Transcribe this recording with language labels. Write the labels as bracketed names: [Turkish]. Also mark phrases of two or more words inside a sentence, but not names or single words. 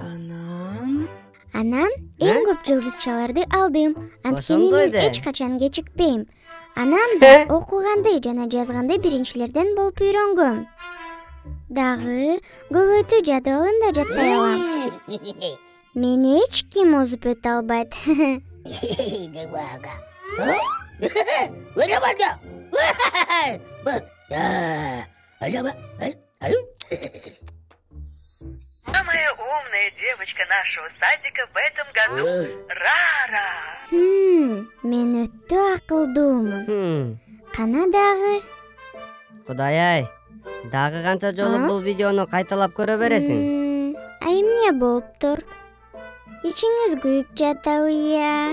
[Kyrgyz] Анан эң көп жылдызчаларды алдым. Анткени мен эч качан кечикпейм. Анан да окуганды жана жазганды биринчилерден болуп үйрөнгөм. Дагы көп өтүү жадыбалын да жаттай алам. Мени эч ким озуп өтө албайт. [Russian] Самая умная девочка нашего садика в этом году Рара. [Kyrgyz] Мен өтө акылдуумун. Кана дагы? Кудай-ай, дагы канча жолу бул видеону кайталап көрө бересиң? Ай эмне болуптур? Ичиңиз күйүп жатабы я?